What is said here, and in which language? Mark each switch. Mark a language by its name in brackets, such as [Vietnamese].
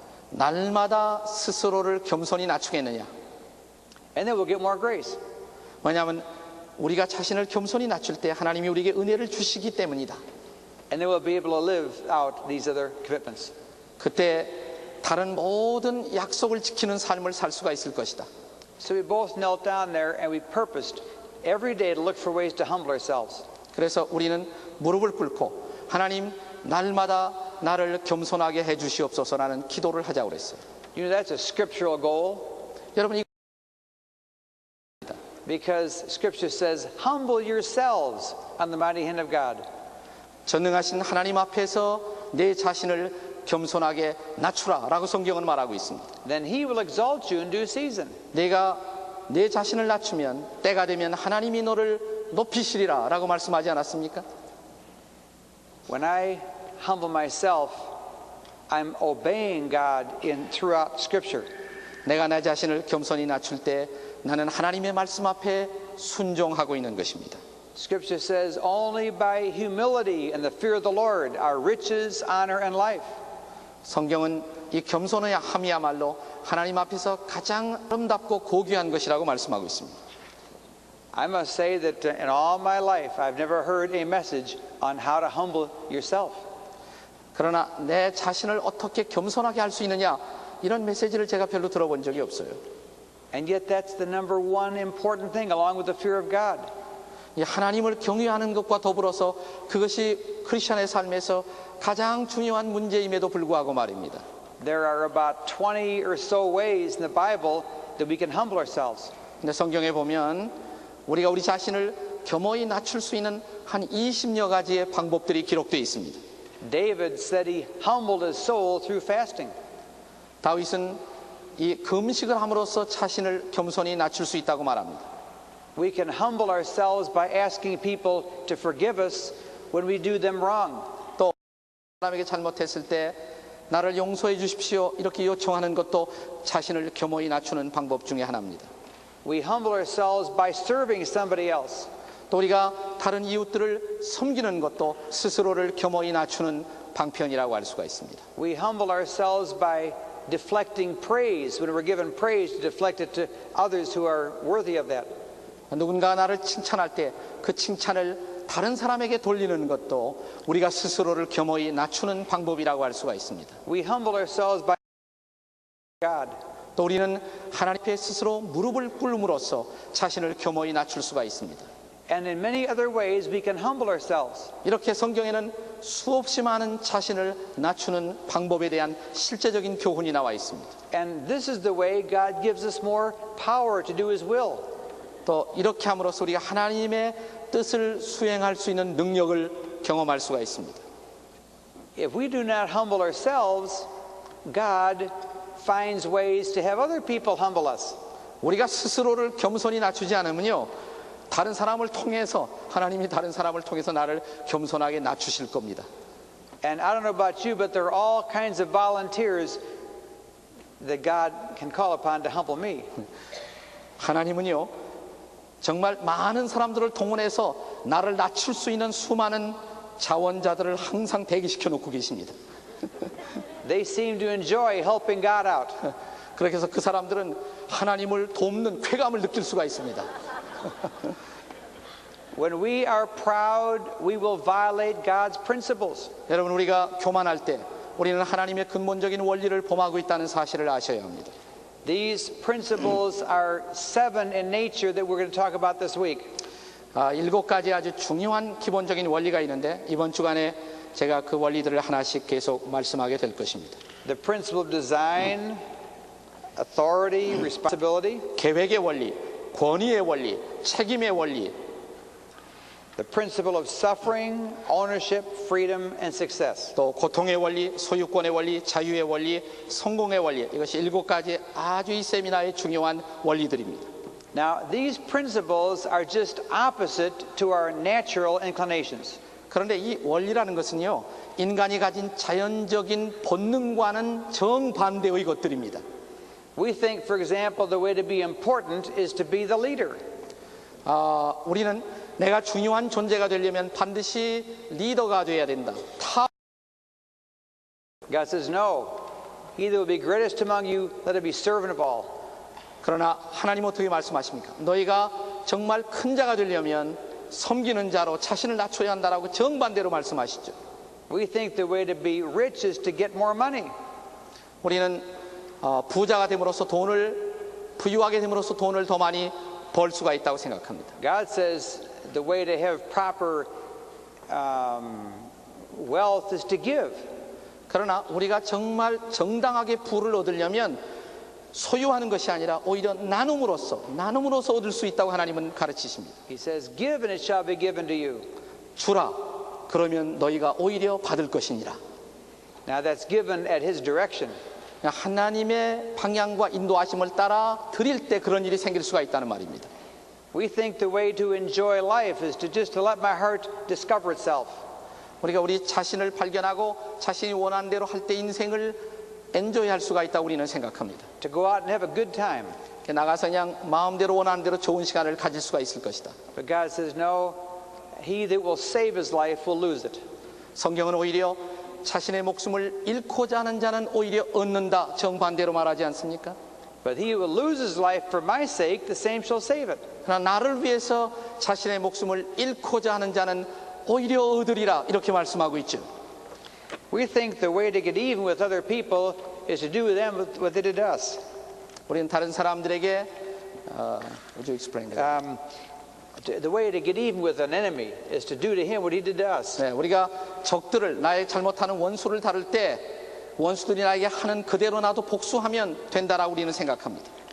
[Korean] 날마다 스스로를 겸손히 낮추겠느냐? [English] And then we'll get more grace. [Korean] 왜냐하면 우리가 자신을 겸손히 낮출 때 하나님이 우리에게 은혜를 주시기 때문이다. [English] And then we'll be able to live out these other commitments. [Korean] 그때 다른 모든 약속을 지키는 삶을 살 수가 있을 것이다. [English] So we both knelt down there and we purposed every day to look for ways to humble ourselves. [Korean] 그래서 우리는 무릎을 꿇고 하나님 날마다 나를 겸손하게 해주시옵소서라는 기도를 하자고 그랬어요. [English] You know, that's a scriptural goal. [Korean] 여러분 이 [English] Because Scripture says, humble yourselves on the mighty hand of God. [Korean] 전능하신 하나님 앞에서 내 자신을 겸손하게 낮추라라고 성경은 말하고 있습니다. [English] Then He will exalt you in due season. [Korean] 내가 내 자신을 낮추면 때가 되면 하나님이 너를 높이시리라라고 말씀하지 않았습니까? [English] When I humble myself, I'm obeying God throughout Scripture. [Korean] 내가 내 자신을 겸손히 낮출 때 나는 하나님의 말씀 앞에 순종하고 있는 것입니다. [English] Scripture says, only by humility and the fear of the Lord are riches, honor, and life. [Korean] 성경은 이 겸손함이야말로 하나님 앞에서 가장 아름답고 고귀한 것이라고 말씀하고 있습니다. [English] I must say that in all my life, I've never heard a message on how to humble yourself. [Korean] 그러나 내 자신을 어떻게 겸손하게 할 수 있느냐 이런 메시지를 제가 별로 들어본 적이 없어요. [English] And yet that's the number one important thing along with the fear of God. [Korean] 이 하나님을 경외하는 것과 더불어서 그것이 크리스천의 삶에서 가장 중요한 문제임에도 불구하고 말입니다. [English] There are about 20 or so ways in the Bible that we can humble ourselves. [Korean] 근데 성경에 보면 우리가 우리 자신을 겸허히 낮출 수 있는 한 20여 가지의 방법들이 기록되어 있습니다. [English] David said he humbled his soul through fasting. [Korean] 다윗은 이 금식을 함으로써 자신을 겸손히 낮출 수 있다고 말합니다. [English] We can humble ourselves by asking people to forgive us when we do them wrong. [Korean] 또 사람에게 잘못했을 때 나를 용서해 주십시오 이렇게 요청하는 것도 자신을 겸허히 낮추는 방법 중에 하나입니다. [English] We humble ourselves by serving somebody else. [Korean] 또 우리가 다른 이웃들을 섬기는 것도 스스로를 겸허히 낮추는 방편이라고 할 수가 있습니다. [English] We humble ourselves by deflecting praise. When we're given praise, to deflect it to others who are worthy of that. [Korean] 누군가 나를 칭찬할 때 그 칭찬을 다른 사람에게 돌리는 것도 우리가 스스로를 겸허히 낮추는 방법이라고 할 수가 있습니다. [English] We humble ourselves by God. [Korean] 또 우리는 하나님 앞에 스스로 무릎을 꿇음으로써 자신을 겸허히 낮출 수가 있습니다. [English] And in many other ways we can humble ourselves. [Korean] 이렇게 성경에는 수없이 많은 자신을 낮추는 방법에 대한 실제적인 교훈이 나와 있습니다. [English] And this is the way God gives us more power to do His will. [Korean] 또 이렇게 함으로써 우리가 하나님의 뜻을 수행할 수 있는 능력을 경험할 수가 있습니다. [English] If we do not humble ourselves, God finds ways to have other people humble us. [Korean] 우리가 스스로를 겸손히 낮추지 않으면요, 다른 사람을 통해서 하나님이 다른 사람을 통해서 나를 겸손하게 낮추실 겁니다. [English] And I don't know about you, but there are all kinds of volunteers that God can call upon to humble me. [Korean] 하나님은요, 정말 많은 사람들을 동원해서 나를 낮출 수 있는 수많은 자원자들을 항상 대기시켜 놓고 계십니다. [English] They seem to enjoy helping God out. [Korean] 그렇게 해서 그 사람들은 하나님을 돕는 쾌감을 느낄 수가 있습니다. [English] When we are proud, we will violate God's principles. [Korean] 여러분, 우리가 교만할 때 우리는 하나님의 근본적인 원리를 범하고 있다는 사실을 아셔야 합니다. [English] These principles are 7 in nature that we're going to talk about this week. [Korean] 7가지 아주 중요한 기본적인 원리가 있는데 이번 주간에 제가 그 원리들을 하나씩 계속 말씀하게 될 것입니다. [English] The principle of design, authority, responsibility. [Korean] 계획의 원리, 권위의 원리, 책임의 원리. [English] The principle of suffering, ownership, freedom, and success. [Korean] 또 고통의 원리, 소유권의 원리, 자유의 원리, 성공의 원리. 이것이 7가지 아주 이 세미나의 중요한 원리들입니다. [English] Now, these principles are just opposite to our natural inclinations. [Korean] 그런데 이 원리라는 것은요, 인간이 가진 자연적인 본능과는 정반대의 것들입니다. [English] We think, for example, the way to be important is to be the leader. [Korean] 우리는 내가 중요한 존재가 되려면 반드시 리더가 되어야 된다. [English] God says, no. He that will be greatest among you, let him be servant of all. [Korean] 그러나 하나님 어떻게 말씀하십니까? 너희가 정말 큰 자가 되려면 섬기는 자로 자신을 낮춰야 한다라고 정반대로 말씀하시죠. [English] We think the way to be rich is to get more money. [Korean] 우리는 부자가 됨으로써 부유하게 됨으로써 돈을 더 많이 벌 수가 있다고 생각합니다. [English] God says the way to have proper wealth is to give. [Korean] 그러나 우리가 정말 정당하게 부를 얻으려면 소유하는 것이 아니라 오히려 나눔으로써 얻을 수 있다고 하나님은 가르치십니다. [English] He says, give and it shall be given to you. [Korean] 주라, 그러면 너희가 오히려 받을 것이니라. [English] Now that's given at His direction. [Korean] 하나님의 방향과 인도하심을 따라 드릴 때 그런 일이 생길 수가 있다는 말입니다. [English] We think the way to enjoy life is to just to let my heart discover itself. [Korean] 우리가 우리 자신을 발견하고 자신이 원하는 대로 할 때 인생을 엔조이할 수가 있다고 우리는 생각합니다. [English] To go out and have a good time. [Korean] 나가서 그냥 마음대로 원하는 대로 좋은 시간을 가질 수가 있을 것이다. [English] But God says, no, he that will save his life will lose it. [Korean] 성경은 오히려 자신의 목숨을 잃고자 하는 자는 오히려 얻는다, 정반대로 말하지 않습니까? [English] But he who will lose his life for my sake, the same shall save it. [Korean] 그러나 나를 위해서 자신의 목숨을 잃고자 하는 자는 오히려 얻으리라, 이렇게 말씀하고 있죠. [English] We think the way to get even with other people is to do with them what they did to us. [Korean] 우리는 다른 사람들에게 [English] would you explain that? The way to get even with an enemy is to do to him what he did to us. [Korean] 네, 우리가 적들을, 나의 잘못하는 원수를 다룰 때 원수들이 나에게 하는 그대로 나도 복수하면 된다라고 우리는 생각합니다.